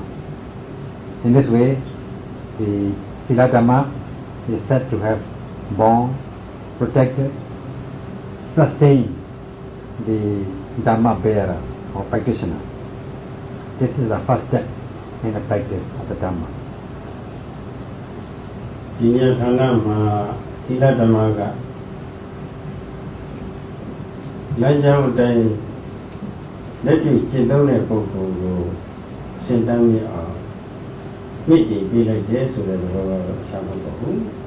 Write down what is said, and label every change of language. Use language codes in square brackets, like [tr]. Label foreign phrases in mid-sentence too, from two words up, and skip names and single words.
[en] In this way, the Sila Dhamma is said to have borne, protected, sustained the Dhamma bearer or practitioner. This is the first step in the practice of the Dhamma. [my] ဒီနေရာဌာနမှာသီလဓမ္မကလမ်းကြောင်းအတိုင်းလက်တွေ့ကျင့်သုံးတဲ့ပုဂ္ဂိုလ်ကိုရှင်းတမ်းမြင်အောင်မြင့်တင်ပေးလိုက်တယ်ဆိုတဲ့သဘောကတော့ရှားမဟုတ်ဘူး